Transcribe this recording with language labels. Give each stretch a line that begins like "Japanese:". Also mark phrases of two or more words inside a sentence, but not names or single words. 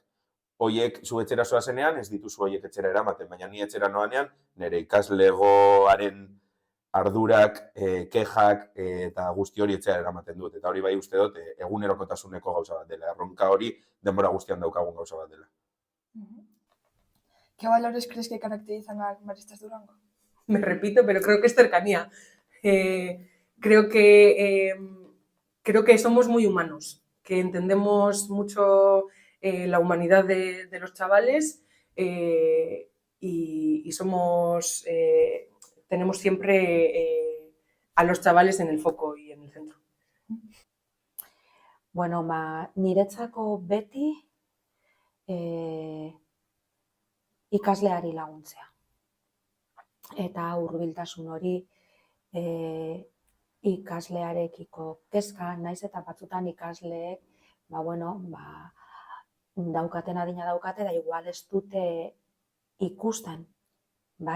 Basque: Hoiek zu etxera zoazenean, ez dituzu hoiek etxera eramaten, baina ni etxera noanean, nire ikaslegoaren ardurak, kejak eta guzti hori etxera eramaten dut. Eta hori bai uste dut egunerokotasuneko gauza bat dela. Erronka hori denbora guztian daukagun gauza bat dela.
Spanish: ¿Qué valores crees que caracterizan a Maristas Durango? Me repito, pero creo que es cercanía. Creo que somos muy humanos, que entendemos mucho la humanidad de los chavales y somos... tenemos siempre a los chavales en el foco y en el centro.
Basque: Bueno, niretzako beti ikasleari laguntzea. Eta hurbiltasun hori ikaslearekiko kezka, naiz eta batzutan ikasleek daukaten adina daukate
Spanish: da igual
Basque: ez dute ikusten, bai?